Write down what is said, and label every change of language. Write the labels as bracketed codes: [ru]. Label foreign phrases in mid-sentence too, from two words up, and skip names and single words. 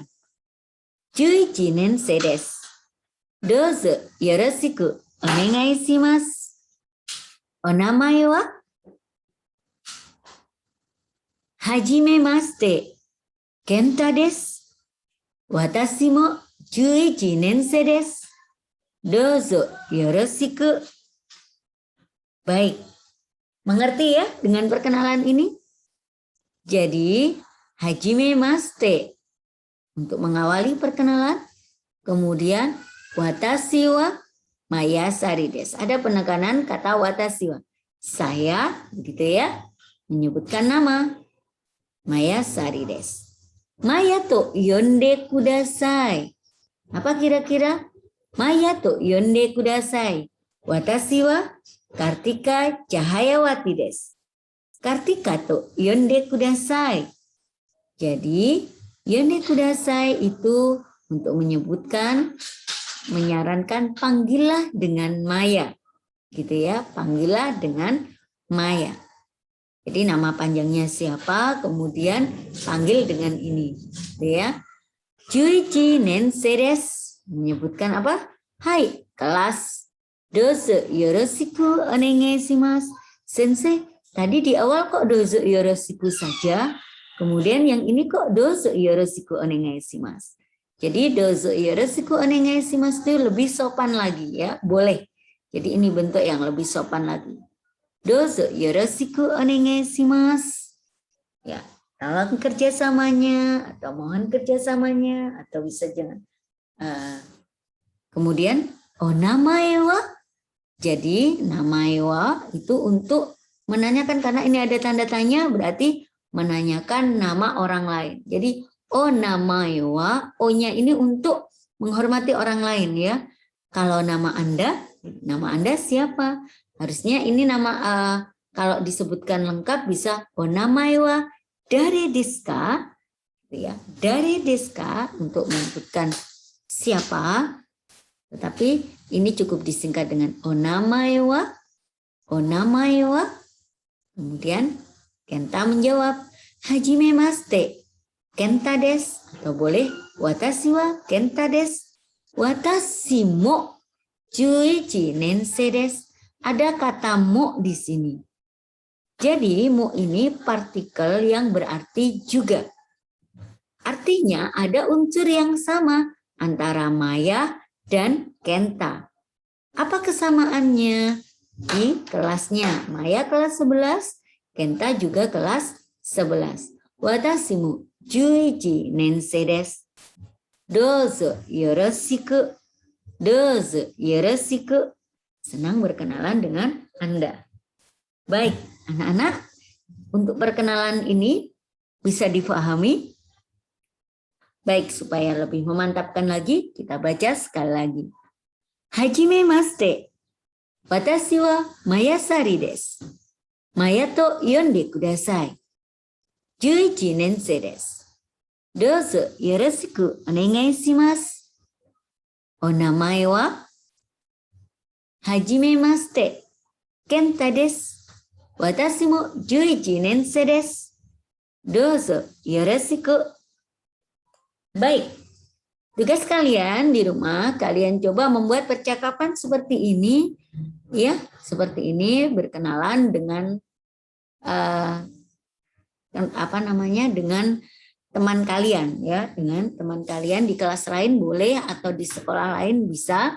[ja] 11 年生です。どうぞよろしくお願いします。お名前ははじめまして、健太です。私も11年生です。どうぞよろしく。 [id] Baik, mengerti ya dengan perkenalan ini? Jadi, hajimemashite untuk mengawali perkenalan, kemudian [ja] watashi wa Mayasari desu. [id] Ada penekanan kata [ja] 私は. [id] Saya, begitu ya, menyebutkan nama. [ja] Mayasari desu. Maya と呼んでください. [id] Apa kira-kira? [ja] Maya と呼んでください. Watashi wa Kartika Cahayawati desu. Kartika と呼んでください. [id] Jadi, [ja] 呼んでください [id] itu untuk menyebutkan, menyarankan panggillah dengan Maya. Gitu ya, panggillah dengan Maya. Jadi nama panjangnya siapa, kemudian panggil dengan ini. Gitu ya. [ja] 十一年生です. [id] Menyebutkan apa? Hai, kelas. [ja] どうぞよろしくお願いします. [id] Sensei, tadi di awal kok [ja] どうぞよろしく [id] saja. Kemudian yang ini kok [ja] どうぞよろしくお願いします. [id] Jadi [ja] どうぞよろしくお願いします [id] itu lebih sopan lagi ya. Boleh. Jadi ini bentuk yang lebih sopan lagi. [ja] どうぞよろしくお願いします. [id] Ya, tolong kerjasamanya atau mohon kerjasamanya atau bisa jangan. Kemudian [ja] お名前は. [id] Jadi [ja] 名前は [id] itu untuk menanyakan, karena ini ada tanda tanya berarti menanyakan nama orang lain. Jadi [ja] お名前は, [id] o-nya ini untuk menghormati orang lain ya. Kalau nama Anda siapa? Harusnya ini nama kalau disebutkan lengkap bisa [ja] お名前は [id] dari deska ya. Dari deska untuk menyebutkan siapa. Tetapi ini cukup disingkat dengan [ja] お名前は. お名前は. [id] Kemudian Kenta menjawab hajimemashite. [ja] Kenta desu. [id] Atau boleh [ja] watashi wa Kenta desu. 私も11年生です. [id] Ada kata mo di sini. Jadi mo ini partikel yang berarti juga. Artinya ada unsur yang sama antara Maya dan Kenta. Apa kesamaannya? Di kelasnya. Maya kelas 11, Kenta juga kelas 11. [ja] 私も11年生です. どうぞよろしく。どうぞよろしく. [id] Senang berkenalan dengan Anda. Baik, anak-anak, untuk perkenalan ini bisa difahami? Baik, supaya lebih memantapkan lagi, kita baca sekali lagi. [ja] はじめまして。私は Mayasari です. Maya と呼んでください. 11年生です。どうぞよろしくお願いします。お名前ははじめまして、健太です。私も11年生です。どうぞよろしく。 [id] Baik, tugas kalian di rumah, kalian coba membuat percakapan seperti ini, ya, seperti ini, berkenalan dengan dengan teman kalian ya, dengan teman kalian di kelas lain boleh atau di sekolah lain bisa.